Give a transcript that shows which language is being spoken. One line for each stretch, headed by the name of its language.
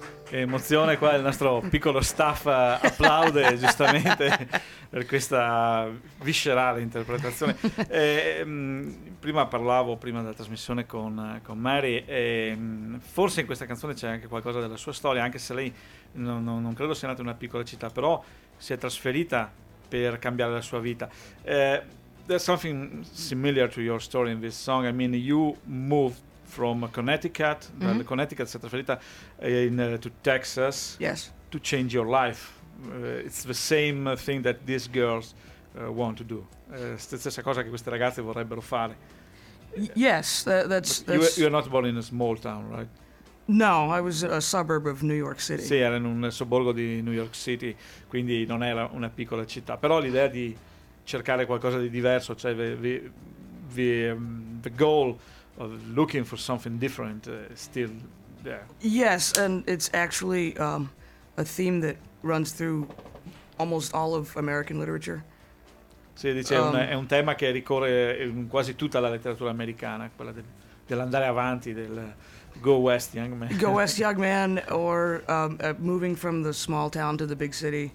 Italian: Che emozione qua, il nostro piccolo staff applaude giustamente per questa viscerale interpretazione. E, prima della trasmissione con Mary, e forse in questa canzone c'è anche qualcosa della sua storia, anche se lei non credo sia nata in una piccola città, però si è trasferita per cambiare la sua vita.
English: There's something similar to your story in this song. I mean, you moved from Connecticut, mm-hmm. the Connecticut
Italian: si è trasferita
English: to Texas, yes, to change your life. It's the same thing that these girls want to do.
Italian: Stessa cosa che queste ragazze vorrebbero fare.
English: Yes, that's you're not born in a small town, right? No, I was a suburb of New York City.
Italian: Sì, era in un sobborgo di New York City, quindi non era una piccola città. Però l'idea di cercare qualcosa di diverso, cioè
English: the goal of looking for something different still there. Yes, and it's actually a theme that runs through almost all of American literature.
Italian: Sì, dice, è un tema che ricorre in quasi tutta la letteratura americana, quella dell'andare avanti, del
English: go west young man. Go west young man, or moving from the small town to the big city.